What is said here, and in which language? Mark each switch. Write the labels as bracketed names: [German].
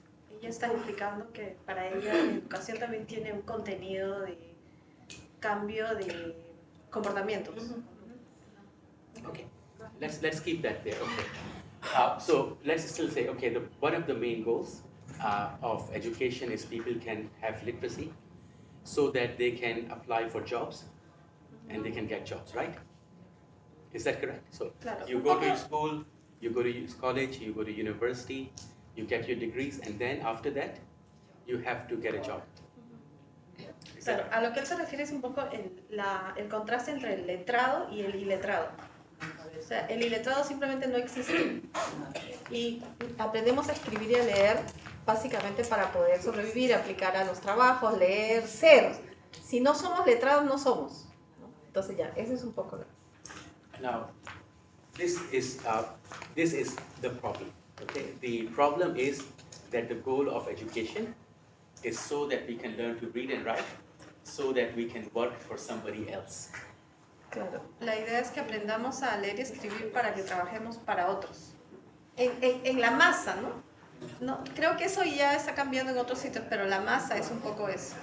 [Spanish] Ella está implicando que para ella la educación también tiene un contenido de cambio de comportamientos. [English] Okay, let's keep that there. Okay, so let's still say, okay, one of the main goals of education is people can have literacy, so that they can apply for jobs, and they can get jobs, right? Is that correct? So [Spanish] Claro. [English] You go to school, you go to college, you go to university, you get your degrees, and then after that, you have to get a job. [Spanish] Claro, a lo que él se refiere es un poco el contraste entre el letrado y el iletrado. O sea, el iletrado simplemente no existe. Y aprendemos a escribir y a leer básicamente para poder sobrevivir, aplicar a los trabajos, leer, ser. Si no somos letrados, no somos, ¿no? Entonces ya, ese es un poco. [English] Now, this is the problem. Okay, the problem is that the goal of education is so that we can learn to read and write, so that we can work for somebody else. [Spanish] Claro, la idea es que aprendamos a leer y escribir para que trabajemos para otros. En la masa, ¿no? No, creo que eso ya está cambiando en otros sitios, pero la masa es un poco eso.